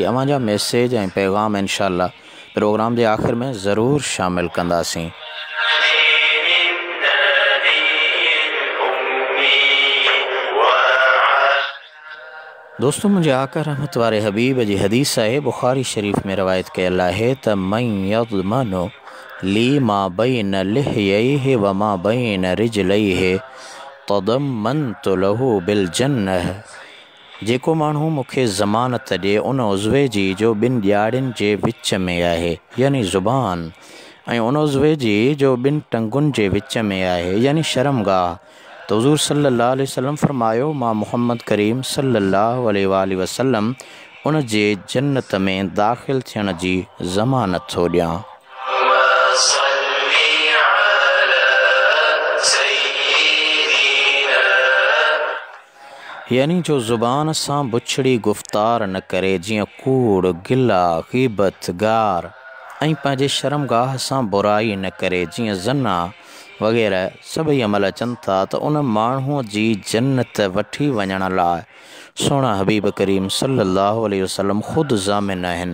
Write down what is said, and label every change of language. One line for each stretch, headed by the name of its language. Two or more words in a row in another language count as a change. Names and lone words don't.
Sindhi: अवां जा मैसेज ऐं पैगाम इंशाअल्लाह प्रोग्राम जे आख़िर में ज़रूर शामिल कंदासीं। दोस्तों, मुंहिंजे आका रहमत वारे हबीब जी हदीस आहे, बुख़ारी शरीफ़ में रवायत कयल आहे त
Arabic: من يضمن لي ما بين لحييه و ما بين رجليه تضمنت له بالجنة.
Sindhi: जेको माण्हू मूंखे ज़मानत ॾिए उन उज़वे जी जो 2 ॼाड़ियुनि जे विच में आहे, यानी ज़ुबान, ऐं उन उज़वे जी जो 2 टंगुनि जे विच में आहे, यानी शर्मगाह। त हुज़ूर
Arabic: صلى الله عليه وسلم
Sindhi: फरमायो, मां मुहम्मद करीम
Arabic: صلى الله عليه وسلم
Sindhi: उन जे जन्नत में दाख़िल थियण जी ज़मानत थो ॾियां। यानी जो ज़ुबान सां बुछड़ी गुफ़्तार न करे, जीअं कूड़, गिला, ग़ीबत, गार, ऐं पंहिंजे शर्मगाह सां बुराई न करे, जीअं ज़ना वग़ैरह सभई अमल अचनि था, त उन माण्हूअ जी जन्नत वठी वञण लाइ सोना हबीब करीम
Arabic: صلى الله عليه وسلم
Sindhi: ख़ुदि ज़ामिन आहिनि।